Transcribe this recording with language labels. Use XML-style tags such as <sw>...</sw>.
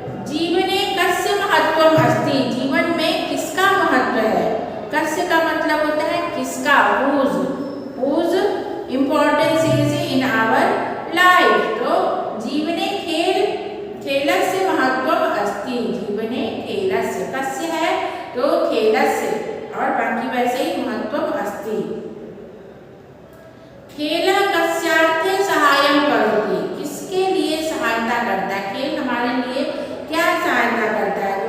<sa>जीवने कस्य महत्वम अस्ति।</sa> <hi>जीवन में किसका महत्व है? कस्य का मतलब होता है किसका,</hi> <en>whose importance is in our life।</en> <sa>तो जीवने खेलस्य महत्वम अस्ति।</sa> <hi>जीवने खेलस्य, कस्य है तो खेलस्य, और बाकी वैसे ही महत्वम अस्ति।</hi> <sa>खेलः कस्यार्थे सहायं करोति।</sa> <hi>किसके लिए सहायता करता है? खेल हमारे लिए क्या सहायता करता है?</hi>